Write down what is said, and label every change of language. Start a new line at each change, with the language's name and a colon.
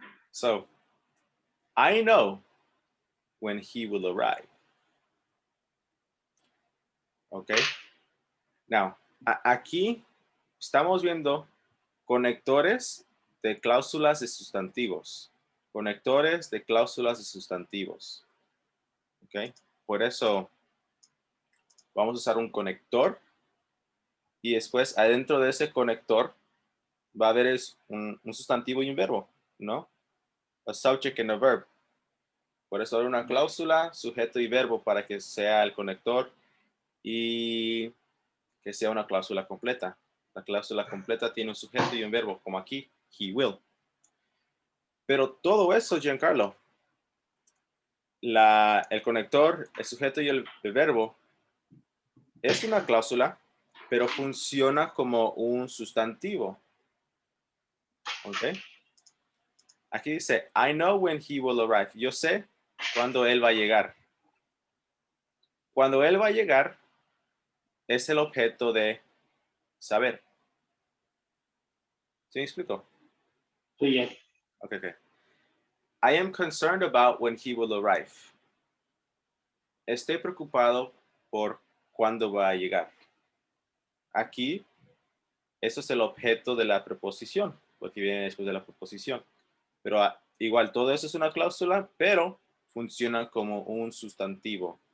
English: So, I know when he will arrive. Okay. Now,
Spanish: aquí estamos viendo conectores de cláusulas de sustantivos. Conectores de cláusulas de sustantivos. ¿Ok? Por eso vamos a usar un conector y después adentro de ese conector va a haber un sustantivo y un verbo, ¿no?
English: A subject and a verb.
Spanish: Por eso hay una cláusula, sujeto y verbo para que sea el conector y que sea una cláusula completa. La cláusula completa tiene un sujeto y un verbo, como aquí, he will. Pero todo eso, Giancarlo, el conector, el sujeto y el verbo, es una cláusula, pero funciona como un sustantivo. ¿Ok? Aquí dice,
English: I know when he will arrive.
Spanish: Yo sé cuándo él va a llegar. Cuando él va a llegar es el objeto de saber. ¿Sí me explico? Sí, ya. Ok.
English: I am concerned about when he will arrive.
Spanish: Estoy preocupado por cuándo va a llegar. Aquí, eso es el objeto de la preposición, porque viene después de la preposición. Pero igual, todo eso es una cláusula, pero funciona como un sustantivo.